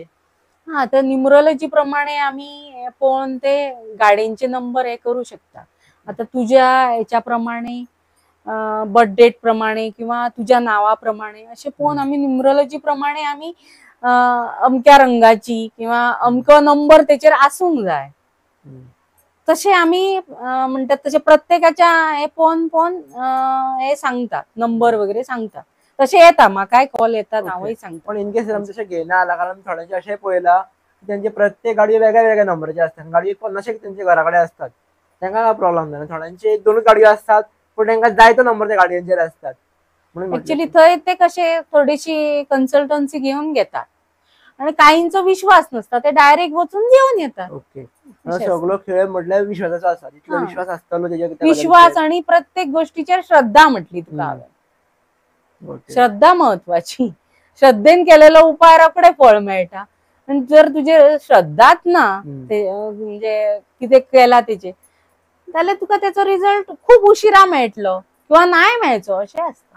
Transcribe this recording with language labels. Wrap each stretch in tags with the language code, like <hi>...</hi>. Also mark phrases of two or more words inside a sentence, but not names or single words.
<kok>तर न्युमरोलॉजी प्रमाणे आम्ही पळोवन ते गाडींचे नंबर हे करू शकता.</kok> <mr>आता तुझ्या ह्याच्याप्रमाणे बर्थ डेट प्रमाणे किंवा तुझ्या नावाप्रमाणे असे पळोवन आम्ही न्युमरोलॉजी प्रमाणे आम्ही अमक्या रंगाची किंवा अमको नंबर त्याचेर आसूंक जाय तसे आम्ही म्हणतात तसे प्रत्येकाच्या हे पळोवन हे सांगतात, नंबर वगैरे सांगतात.</mr> <kok>तसे येतात म्हाकाय कॉल येतात, हांवूय सांगता. पण</kok> <en>in case</en> <kok>तशें घेयना आला, कारण थोड्यांचे अशें पळयला त्यांचे प्रत्येक गाडयो वेगळ्या वेगळ्या नंबराचे असतात. गाडयो 50 त्यांच्या घराकडे असतात, तांकां काय प्रॉब्लेम जायना. थोड्यांचे 1-2 गाडयो असतात पण तांकां जाय तो नंबर त्या गाडयांचेर असतात.</kok> <mr>म्हणून म्हटलं ऍक्च्युली थंय ते कसे थोडीशी कन्सल्टन्सी घेऊन घेतात आणि काहींचा विश्वास नसता ते डायरेक्ट वचून घेऊन येतात. ओके सगळं खेळ म्हटल्यार विश्वासाचा असा तितलो हा. विश्वास असताना त्याच्या</mr> <kok>विश्वास आणि प्रत्येक गोष्टीच्या श्रद्धा म्हटली तुका हांवें. ओके. श्रद्धा महत्वाची. श्रद्धेन केलेलो उपाय रोखडे फळ मेळटा. आणि जर तुझे श्रद्धाच ना ते म्हणजे कितें केला तेचे जाल्यार तुका त्याचो रिझल्ट खूप उशिरा मेळटलो किंवा नाही मेळचो अशें आसता.</kok>